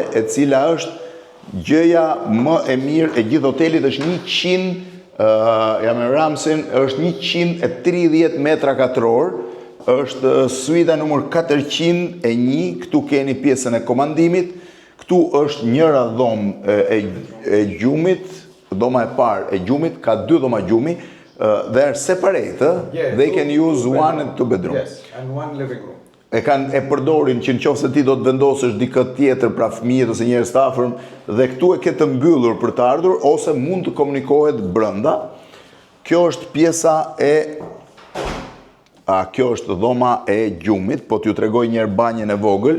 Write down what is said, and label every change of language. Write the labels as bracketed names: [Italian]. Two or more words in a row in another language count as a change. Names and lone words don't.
[Albanian] e cila është gjëja më e mirë e gjithë hotelit, është jam e Ramsin, është 130 metra katror, është suita numër 401, këtu keni pjesën e komandimit, këtu është njëra dhomë e gjumit, dhoma e parë e gjumit, ka 2 dhoma gjumi, [English] they're separate, they can use one and 2 bedroom. Yes, and 1 living room. [Albanian] E përdorin që në qoftë se ti do të vendosësh dikë tjetër, pra fëmijët ose njerëz të afërm, dhe këtu e ke të mbyllur për të ardhur, ose mund të komunikohet brenda. Kjo është pjesa kjo është dhoma e gjumit, po t'ju tregoj njerë banjën e vogël.